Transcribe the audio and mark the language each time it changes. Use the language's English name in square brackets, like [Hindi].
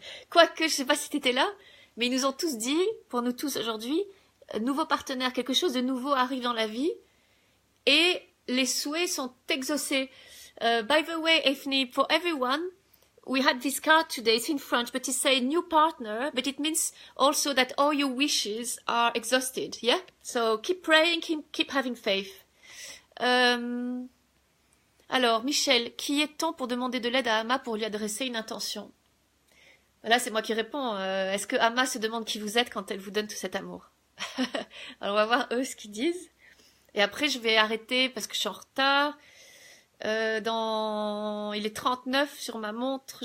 [French] Quoique, je sais pas si t'étais là, mais ils nous ont tous dit, pour nous tous aujourd'hui, nouveau partenaire, quelque chose de nouveau arrive dans la vie, et les souhaits sont exaucés. [English] By the way, Ethne, for everyone, we had this card today, it's in French, but it says new partner, but it means also that all your wishes are exhausted, yeah? So keep praying, keep having faith. [French] Alors, Michel, qui est-on pour demander de l'aide à Ama pour lui adresser une intention? Là, c'est moi qui réponds. Est-ce que Ama se demande qui vous êtes quand elle vous donne tout cet amour? Alors, on va voir eux ce qu'ils disent. Et après, je vais arrêter parce que je suis en retard. Il est 39 sur ma montre.